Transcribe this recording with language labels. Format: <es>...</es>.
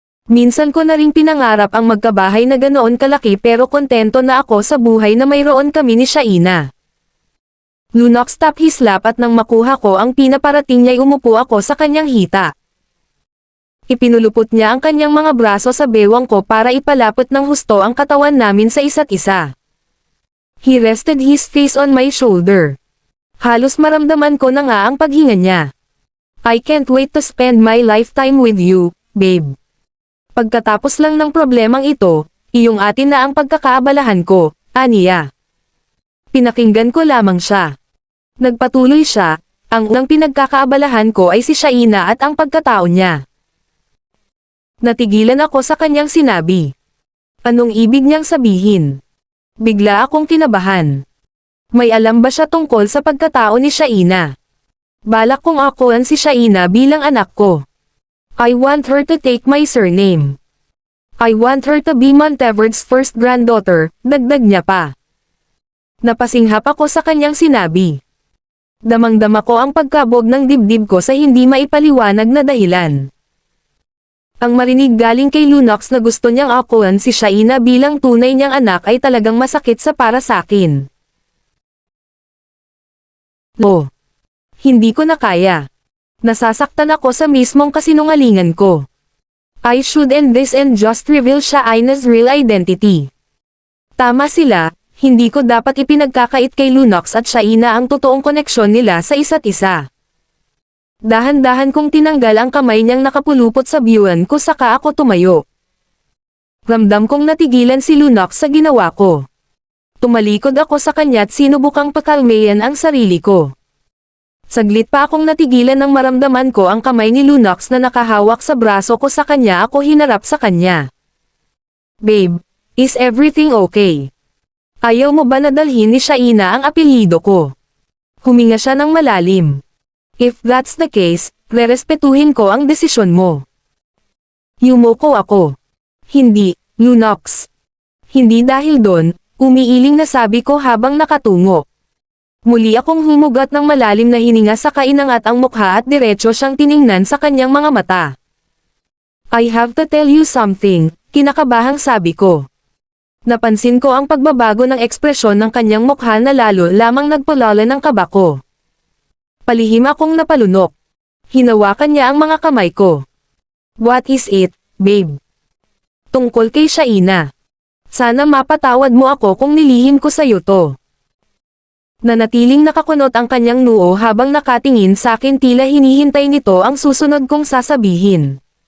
<tl>Minsan ko na ring pinangarap ang magkabahay na ganoon kalaki pero kontento na ako sa buhay na mayroon kami ni Shaina.</tl> <en>Lunox tap his lap</en> <tl>at nang makuha ko ang pinaparating niya'y umupo ako sa kanyang hita. Ipinulupot niya ang kanyang mga braso sa bewang ko para ipalapot ng husto ang katawan namin sa isa't isa.</tl> <en>He rested his face on my shoulder.</en> <tl>Halos maramdaman ko na nga ang paghinga niya.</tl> <en>I can't wait to spend my lifetime with you, babe.</en> <tl>Pagkatapos lang ng problemang ito, iyong atin na ang pagkakaabalahan ko, aniya. Pinakinggan ko lamang siya. Nagpatuloy siya, ang unang pinagkakaabalahan ko ay si Shaina at ang pagkatao niya. Natigilan ako sa kanyang sinabi. Anong ibig niyang sabihin? Bigla akong kinabahan. May alam ba siya tungkol sa pagkatao ni Shaina? Balak kong akuan si Shaina bilang anak ko.</tl> <en>I want her to take my surname. I want her to be Monteverd's first granddaughter,</en> <tl>dagdag niya pa. Napasinghap ako sa kanyang sinabi. Damang-dama ko ang pagkabog ng dibdib ko sa hindi maipaliwanag na dahilan. Ang marinig galing kay Lunox na gusto niyang akuan si Shaina bilang tunay niyang anak ay talagang masakit sa para sakin. Hindi ko na kaya. Nasasaktan ako sa mismong kasinungalingan ko.</tl> <en>I should end this and just reveal Shaina's real identity.</en> <tl>Tama sila, hindi ko dapat ipinagkakait kay Lunox at Shaina ang totoong koneksyon nila sa isa't isa. Dahan-dahan kong tinanggal ang kamay niyang nakapulupot sa biyuan ko saka ako tumayo. Ramdam kong natigilan si Lunox sa ginawa ko. Tumalikod ako sa kanya at sinubukang pakalmayan ang sarili ko. Saglit pa akong natigilan nang maramdaman ko ang kamay ni Lunox na nakahawak sa braso ko sa kanya ako hinarap sa kanya.</tl> <en>Babe, is everything okay?</en> <tl>Ayaw mo ba nadalhin ni Shaina ang apelyido ko? Huminga siya ng malalim.</tl> <en>If that's the case,</en> <tl>rerespetuhin ko ang desisyon mo. Yumoko ako. Hindi, Lunox. Hindi dahil doon, umiiling na sabi ko habang nakatungo. Muli akong humugat ng malalim na hininga sa kainangat ang mukha at diretso siyang tiningnan sa kanyang mga mata.</tl> <en>I have to tell you something,</en> <tl>kinakabahang sabi ko. Napansin ko ang pagbabago ng ekspresyon ng kanyang mukha na lalo lamang nagpulala ng kaba ko. Palihim akong napalunok. Hinawakan niya ang mga kamay ko.</tl> <en>What is it, babe?</en> <tl>Tungkol kay Shaina. Sana mapatawad mo ako kung nilihim ko sa'yo to. Nanatiling nakakunot ang kanyang noo habang nakatingin sa akin tila hinihintay nito ang susunod kong sasabihin.</tl>